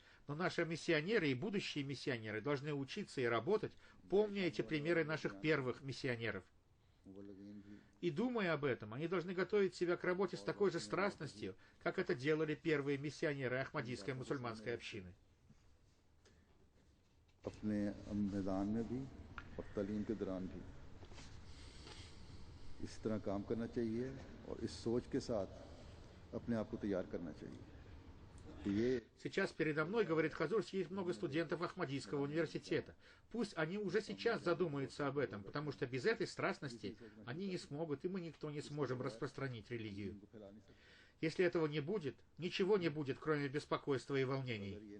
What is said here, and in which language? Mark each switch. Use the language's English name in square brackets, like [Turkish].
[Russian] Но наши миссионеры и будущие миссионеры должны учиться и работать, помня эти примеры наших первых миссионеров. И думая об этом, они должны готовить себя к работе с такой же страстностью, как это делали первые миссионеры Ахмадийской мусульманской общины. [Hindi] अपने मैदान में भी और तालीम के दौरान भी इस तरह काम करना चाहिए और इस सोच के साथ अपने आप को तैयार करना चाहिए कि ये [Russian] Сейчас передо мной, говорит Хазур, есть много студентов Ахмадийского университета. Пусть они уже сейчас задумаются об этом, потому что без этой страстности они не смогут, и мы никто не сможем распространить религию. Если этого не будет, ничего не будет, кроме беспокойства и волнений.